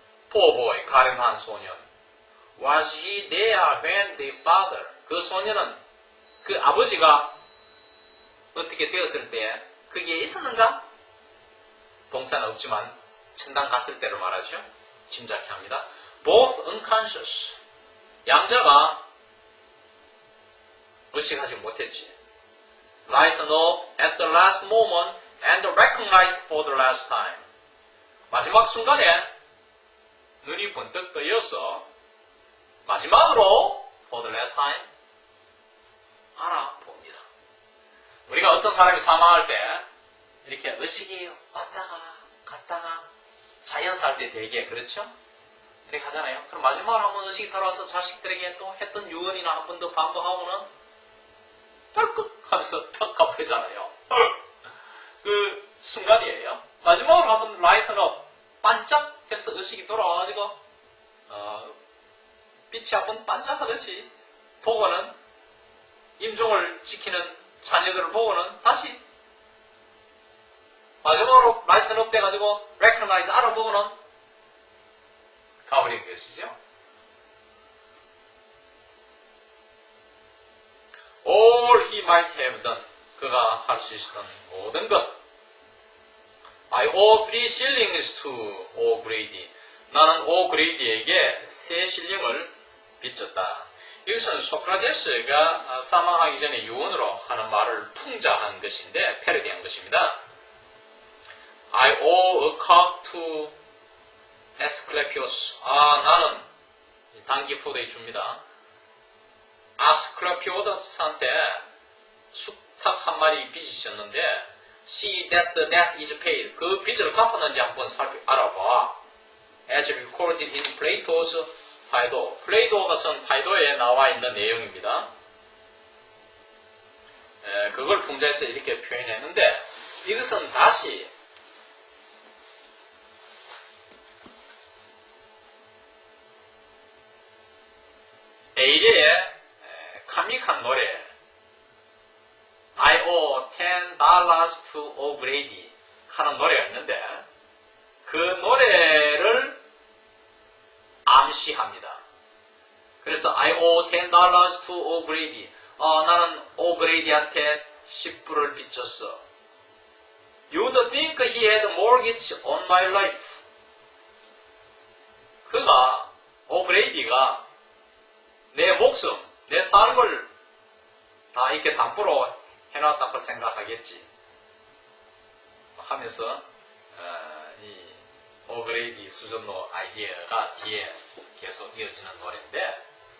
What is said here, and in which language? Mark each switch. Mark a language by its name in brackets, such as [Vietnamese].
[English] Poor boy, [Korean] 가련한 소년. [English] Was he there when the father? [Korean] 그 소년은 그 아버지가 어떻게 되었을 때 거기에 있었는가? 동사는 없지만 천당 갔을 때를 말하죠. 짐작케 합니다. [English] Both unconscious. [Korean] 양자가 의식하지 못했지. [English] Lighten up at the last moment and recognized for the last time. [Korean] 마지막 순간에 눈이 번뜩 뜨여서 마지막으로 [English] for the last time [Korean] 알아봅니다. 우리가 어떤 사람이 사망할 때 이렇게 의식이 왔다가 갔다가 자연사 할 때 되게 그렇죠? 이렇게 하잖아요. 그럼 마지막으로 한번 의식이 돌아와서 자식들에게 또 했던 유언이나 한 번 더 반복하고는 덜컥 하면서 턱 갚으잖아요. 그 순간이에요. 마지막으로 한번 라이트업 반짝해서 의식이 돌아와가지고 빛이 한번 반짝하듯이 보고는 임종을 지키는 자녀들을 보고는 다시 마지막으로 라이트업 돼가지고 recognize 알아보고는 가버린 것이죠. [English] All he might have done [Korean] 그가 할 수 있었던 모든 것 [English] I owe 3 shillings to O'Grady. [Korean] 나는 오그레이디에게 3실링을 빚졌다. 이것은 소크라테스가 사망하기 전에 유언으로 하는 말을 풍자한 것인데 패러디한 것입니다. [English] I owe a cock to Asclepius. [Korean] 나는 단기포대에 줍니다. 아스클레피오더스한테 숙탁 한 마리 빚이 있었는데 [English] See that the debt is paid. [Korean] 그 빚을 갚았는지 한번 알아봐. [English] As recorded in Plato's Phaedo. [Korean] 플레이도가 쓴 파이도에 나와 있는 내용입니다. 그걸 풍자해서 이렇게 표현했는데 이것은 다시 에이레의 카믹한 노래 [English] I owe $10 to O'Grady [Korean] 하는 노래가 있는데 그 노래를 암시합니다. 그래서 [English] I owe $10 to O'Grady [Korean] 나는 오그레이디한테 10불을 빚졌어. [English] You'd think he had mortgage on my life. [Korean] 그가 오그레이디가 내 목숨, 내 삶을 다 이렇게 담보로 해놨다고 생각하겠지 하면서 이 오그레이디 수전노 아이디어가 뒤에 계속 이어지는 노래인데